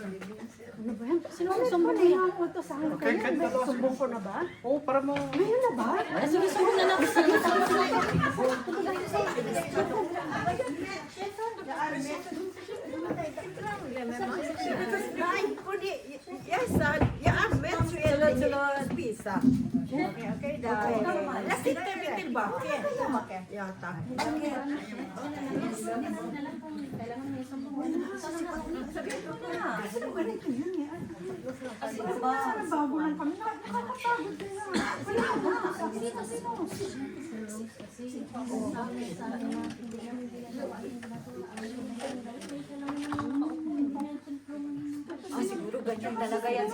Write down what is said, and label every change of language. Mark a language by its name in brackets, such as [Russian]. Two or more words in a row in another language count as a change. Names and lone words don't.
[Filipino] Sino ang sumbong niya? Okay, kahit Sumbong ko na ba? Oo, para mo. Ngayon na ba? Sige, sumbong na natin sila. [Swedish] Yes, jag har använt ju en spisa. Okej, där. Jag sitter tillbaka. Ja, tack. [Filipino] Baguhan kami. Nakakapagod kaya. Siguro ganyan talaga yan.